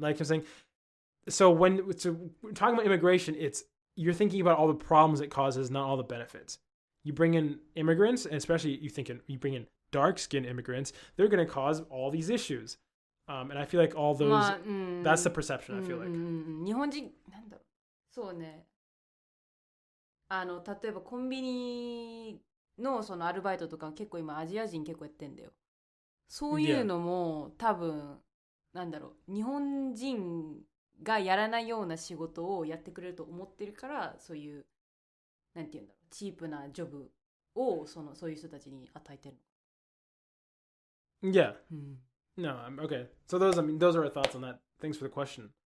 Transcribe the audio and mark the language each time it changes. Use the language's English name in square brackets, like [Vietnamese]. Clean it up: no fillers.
[English] Like I'm saying, so when we're talking about immigration, it's you're thinking about all the problems it causes, not all the benefits. You bring in immigrants, and especially you bring in dark-skinned immigrants, they're going to cause all these issues. And I feel like all those, that's the perception, I feel like. [Japanese] 日本人なんだろう。そうね。例えばコンビニのそのアルバイトとか結構今アジア人結構やってんだよ。そういうのも多分なんだろう日本人がやらないような仕事をやってくれると思ってるからそういうなんていうんだろうチープなジョブをそういう人たちに与えてる。 [English] Yeah. No, okay. So those are our thoughts on that. Thanks for the question.